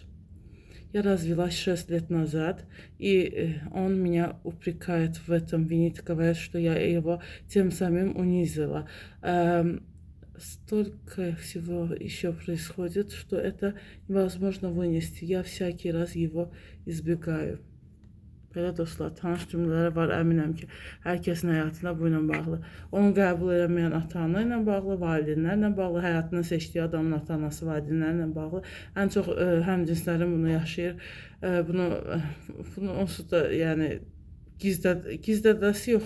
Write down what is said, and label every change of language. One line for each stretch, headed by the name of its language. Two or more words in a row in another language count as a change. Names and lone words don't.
Russian: Я развелась 6 лет назад, и он меня упрекает в этом, винит, говорит, что я его тем самым унизила. Столько всего еще происходит, что это невозможно вынести. Я всякий раз его избегаю.
Azerbaijani: Belə dostlar, tanış cümlələr var, əminəm ki, hər kəsin həyatında bu ilə bağlı. Onu qəbul edəməyən ata-ana ilə bağlı, valideynlərlə bağlı, həyatını seçdiyi adamın ata-anası, valideynlərlə bağlı. Ən çox həmcinslərin bunu yaşayır. Bunu onsuz da, yəni gizlədəsi yox.